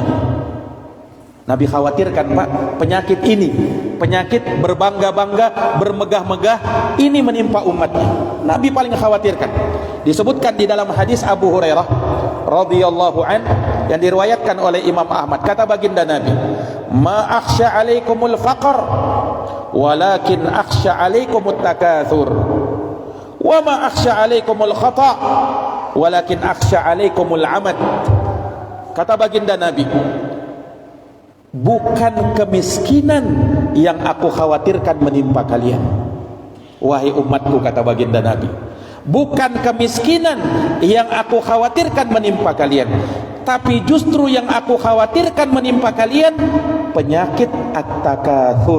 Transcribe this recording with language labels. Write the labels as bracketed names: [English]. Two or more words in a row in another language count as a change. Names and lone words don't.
[Indonesian] Nabi khawatirkan, Pak, penyakit ini, penyakit berbangga-bangga, bermegah-megah, ini menimpa umatnya. Nabi paling khawatirkan. Disebutkan di dalam hadis Abu Hurairah [Arabic] رضي الله عن [Indonesian] yang diriwayatkan oleh Imam Ahmad, kata baginda Nabi, [Arabic] "ما أخشى عليكم الفقر، ولكن أخشى عليكم التكاثر. وما أخشى عليكم الخطأ، ولكن أخشى عليكم العمد." [Indonesian] Kata baginda Nabi, bukan kemiskinan yang aku khawatirkan menimpa kalian, wahai umatku, kata baginda Nabi. Bukan kemiskinan yang aku khawatirkan menimpa kalian, tapi justru yang aku khawatirkan menimpa kalian penyakit at-takatsur.